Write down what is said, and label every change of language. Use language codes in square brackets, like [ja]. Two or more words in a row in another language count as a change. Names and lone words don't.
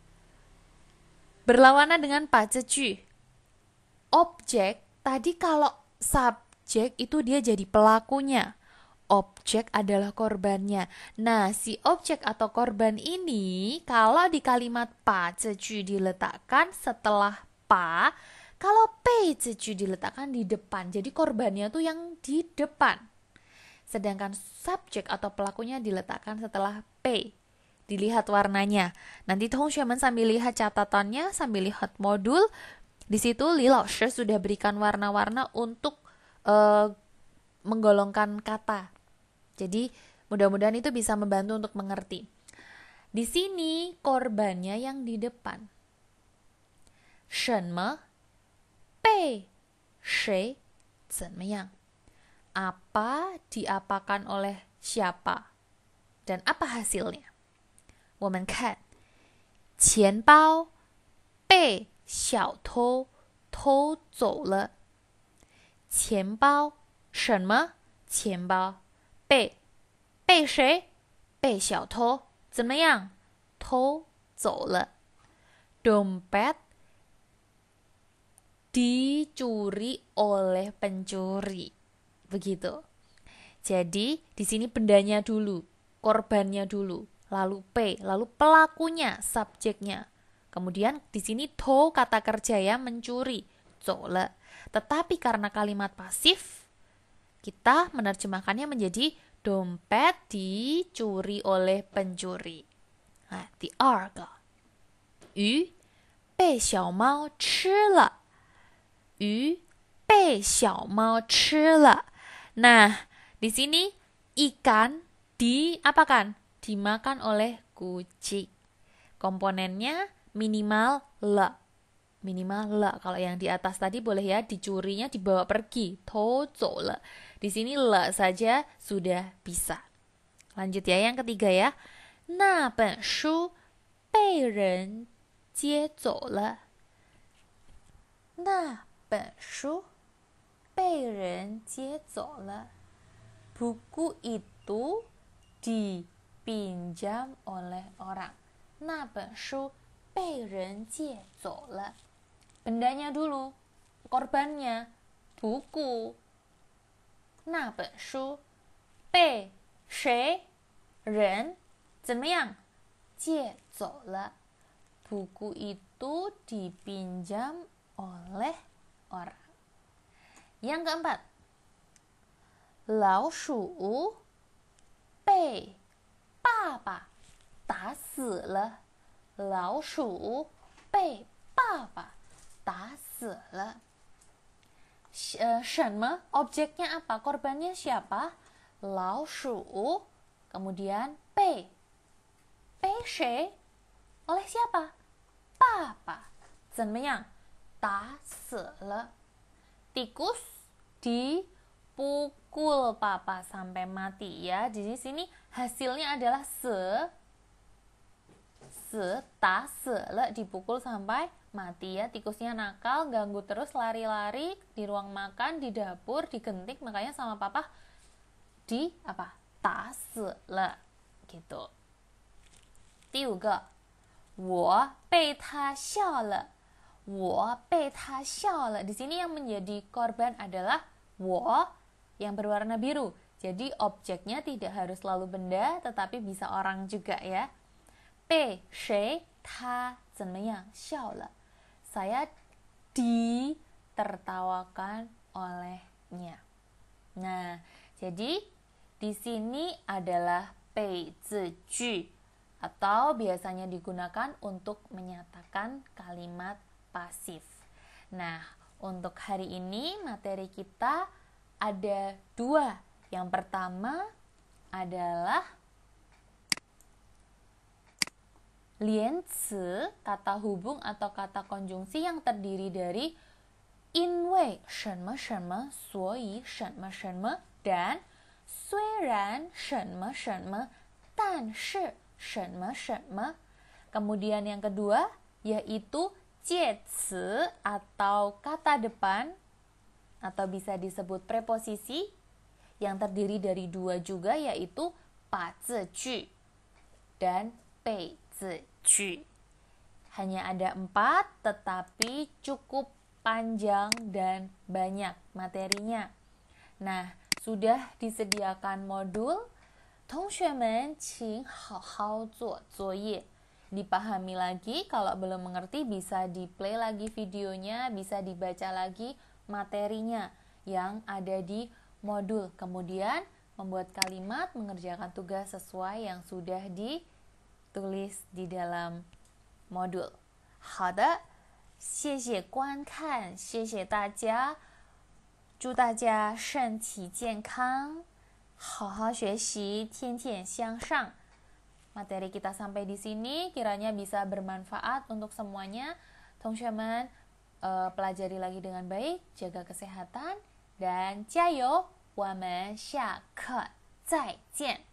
[id] Berlawanan dengan [zh] 把字句. [id] Objek, tadi kalau subjek itu dia jadi pelakunya. Objek adalah korbannya. Nah, si objek atau korban ini kalau di kalimat [zh] 把字句 [id] diletakkan setelah 把, kalau [zh] 被字句 [id] diletakkan di depan. Jadi korbannya tuh yang di depan. Sedangkan subjek atau pelakunya diletakkan setelah 被. Dilihat warnanya. Nanti 同学们 sambil lihat catatannya, sambil lihat modul. Di situ Li Laoshi sudah berikan warna-warna untuk menggolongkan kata. Jadi mudah-mudahan itu bisa membantu untuk mengerti. Di sini korbannya yang di depan. [zh] 什么被谁怎么样? [id] Apa diapakan oleh siapa? Dan apa hasilnya? [zh] 我们看钱包被小偷偷走了。钱包什么钱包？被谁？被小偷怎么样？偷走了。 [id] Dompet dicuri oleh pencuri. Begitu. Jadi di sini bendanya dulu, korbannya dulu, lalu P, lalu pelakunya, subjeknya. Kemudian di sini to kata kerja ya, mencuri, [zh] 走了. [id] Tetapi karena kalimat pasif, kita menerjemahkannya menjadi dompet dicuri oleh pencuri. Nah, [zh] 第二个，鱼被小猫吃了。鱼被小猫吃了。 [id] Nah, di sini ikan diapakan? Dimakan oleh kucing. Komponennya minimal le. Minimal le. Kalau yang di atas tadi boleh ya, dicurinya dibawa pergi. [zh] 偷走了. [id] Di sini le saja sudah bisa. Lanjut ya, yang ketiga ya. [zh] 那本书被人接走了。那本书被人接走了. [id] Buku itu dipinjam oleh orang. [zh] 那本书被人借走了. [id] Bendanya dulu, korbannya, buku. [zh] 那本书被谁人怎么样借走了? [id] Buku itu dipinjam oleh orang. Yang keempat, [zh] 老鼠被爸爸打死了. 老鼠被爸爸打死了. 什么? [id] Objeknya apa? Korbannya siapa? [zh] 老鼠. Kemudian 被谁? [id] Oleh siapa? [zh] 爸爸. 怎么样? 打死了. [id] Tikus dipukul papa sampai mati ya. Di sini hasilnya adalah [zh] 打死了, [id] dipukul sampai mati ya. Tikusnya nakal, ganggu terus, lari-lari di ruang makan, di dapur, digentik, makanya sama papa [zh] 打死了 [id] gitu. [zh] 第五个，我被他笑了. 我被他笑了. [id] Di sini yang menjadi korban adalah 我 yang berwarna biru. Jadi objeknya tidak harus selalu benda, tetapi bisa orang juga ya. [zh] 被谁他怎么样笑了? [id] Saya ditertawakan olehnya. Nah, jadi di sini adalah [zh] 被字句 [id] atau biasanya digunakan untuk menyatakan kalimat pasif. Nah, untuk hari ini materi kita ada 2. Yang pertama adalah 连词, kata hubung atau kata konjungsi yang terdiri dari [zh] 因为什么什么所以什么什么 [id] dan [zh] 虽然什么什么但是什么什么. [id] Kemudian yang kedua yaitu 介词 atau kata depan atau bisa disebut preposisi yang terdiri dari 2 juga, yaitu [zh] 把字句 [id] dan [zh] 被字句. [id] Hanya ada 4 tetapi cukup panjang dan banyak materinya. Nah, sudah disediakan modul. [zh] 同学们请好好做作业. [id] Dipahami lagi, kalau belum mengerti bisa di play lagi videonya, bisa dibaca lagi materinya yang ada di modul. Kemudian membuat kalimat, mengerjakan tugas sesuai yang sudah ditulis di dalam modul. [zh] 好的，谢谢观看，谢谢大家，祝大家身体健康，好好学习，天天向上。 [id] Materi kita sampai di sini, kiranya bisa bermanfaat untuk semuanya. 同学们 pelajari lagi dengan baik, jaga kesehatan, dan [zh] 加油！我们下课再见。